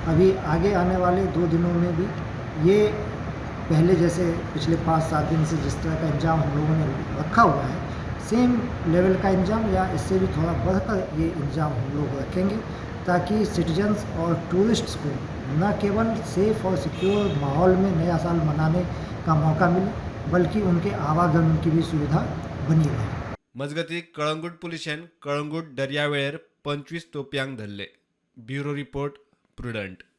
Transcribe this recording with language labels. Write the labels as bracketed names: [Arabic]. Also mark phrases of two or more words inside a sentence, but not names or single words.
[Hindi] अभी आगे आने वाले 2 दिनों में भी ये पहले जैसे पिछले 5-7 दिन से जिस तरह का इंतजाम हम लोगों ने रखा हुआ है [English] same level [Hindi] का इंतजाम या इससे भी थोड़ा बढ़कर ये इंतजाम हम लोग रखेंगे ताकि सिटीजन्स और टूरिस्ट्स को न केवल सेफ़ और सिक्योर माहौल में नया साल मनाने का मौका मिले बल्कि उनके आवागमन की भी सुविधा बनी रहे। [Konkani] मजगती कळंगूट पुलिशेन कळंगूट दर्यावेळेर 25 तोपयांक धरले. [English] Bureau report Prudent.